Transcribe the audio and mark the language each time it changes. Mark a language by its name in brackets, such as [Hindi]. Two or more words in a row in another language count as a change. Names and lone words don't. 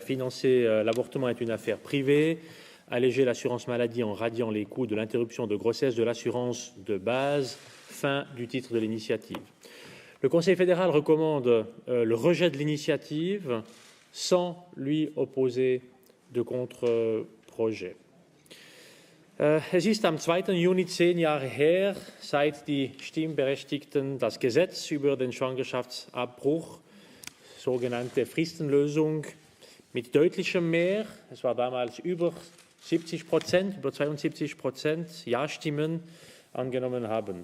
[French] Financer l'avortement est une affaire privée. Alléger l'assurance maladie en radiant les coûts de l'interruption de grossesse de l'assurance de base. Fin du titre de l'initiative. Le Conseil fédéral recommande le rejet de l'initiative sans lui opposer de contre-projet. [German] Es ist am 2. Juni 10 Jahre her, seit die Stimmberechtigten das Gesetz über den Schwangerschaftsabbruch, sogenannte Fristenlösung, mit deutlichem Mehr, es war damals über 70%, über 72% Ja-Stimmen angenommen haben.